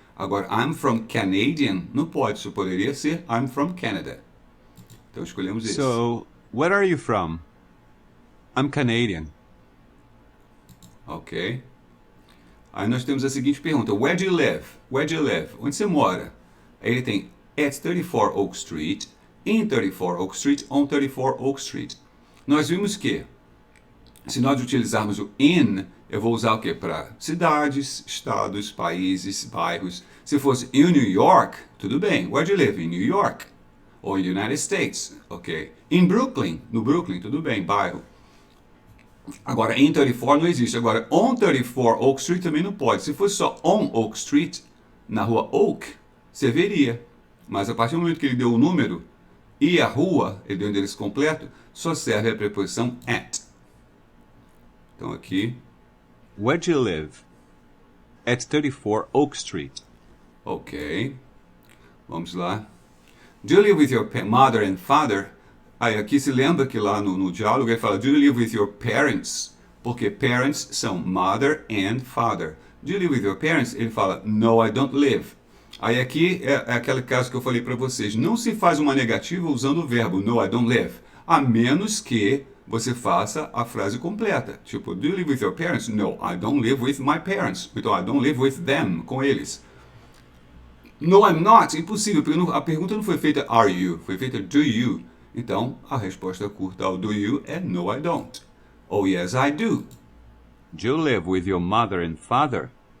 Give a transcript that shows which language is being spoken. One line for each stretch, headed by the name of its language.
Portuguese: Agora,
English: I'm from Canadian
Portuguese: não pode. Isso poderia ser
English: I'm from Canada.
Portuguese: Então escolhemos esse.
English: So, where are you from? I'm Canadian. Ok.
Portuguese: Aí nós temos a seguinte pergunta.
English: Where do you live? Where do you live? Onde você mora?
Portuguese: Aí ele tem
English: at 34 Oak Street, in 34 Oak Street, on 34 Oak Street.
Portuguese: Nós vimos que, se nós utilizarmos o in, eu vou usar o quê? Para cidades, estados, países, bairros. Se fosse in New York, tudo bem.
English: Where do you live? In New York.
Portuguese: Ou
English: in United States.
Portuguese: Ok. In Brooklyn. No Brooklyn, tudo bem. Bairro. Agora, in 34 não existe. Agora, on 34 Oak Street também não pode. Se fosse só on Oak Street, na rua Oak, você veria. Mas a partir do momento que ele deu o número e a rua, ele deu o endereço completo, só serve a preposição at. Então aqui,
English: Where do you live? At 34 Oak Street.
Portuguese: ok. Vamos lá.
English: Do you live with your mother and father?
Portuguese: Aí aqui se lembra que lá no diálogo ele fala,
English: do you live with your parents?
Portuguese: Porque parents são
English: mother and father. Do you live with your parents?
Portuguese: Ele fala,
English: no, I don't live.
Portuguese: Aí aqui é aquele caso que eu falei para vocês. Não se faz uma negativa usando o verbo
English: no, I don't live.
Portuguese: A menos que você faça a frase completa.
English: Tipo, do you live with your parents? No, I don't live with my parents. Então, I don't live with them,
Portuguese: com eles.
English: No, I'm not.
Portuguese: Impossível, porque a pergunta não foi feita are you, foi feita do you. Então, a resposta curta ao do you é
English: no, I don't. Ou yes, I do. Do you live with your mother and father?